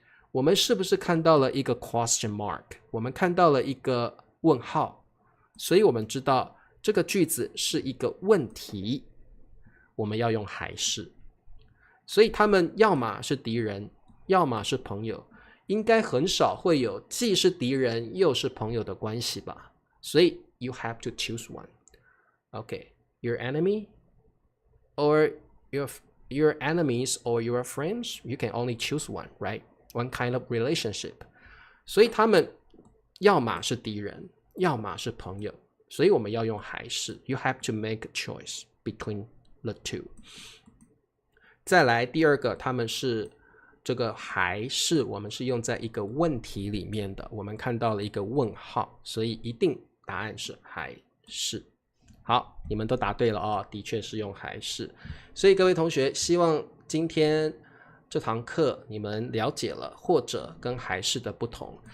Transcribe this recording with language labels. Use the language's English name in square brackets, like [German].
[Chinese] 我们是不是看到了一个 question mark？ 我们看到了一个问号，所以我们知道这个句子是一个问题，我们要用还是。所以他们要么是敌人，要么是朋友，应该很少会有既是敌人又是朋友的关系吧。 [English] 所以 you have to choose one. Okay, your enemy or your enemies or your friends, you can only choose one, right? One kind of relationship. [Chinese] 所以他们要么是敌人，要么是朋友，所以我们要用还是。 [English] You have to make a choice between the two. [Chinese] 再来第二个，他们是这个还是我们是用在一个问题里面的，我们看到了一个问号，所以一定答案是还是。好，你们都答对了哦，的确是用还是。所以各位同学，希望今天这堂课你们了解了或者跟还是的不同。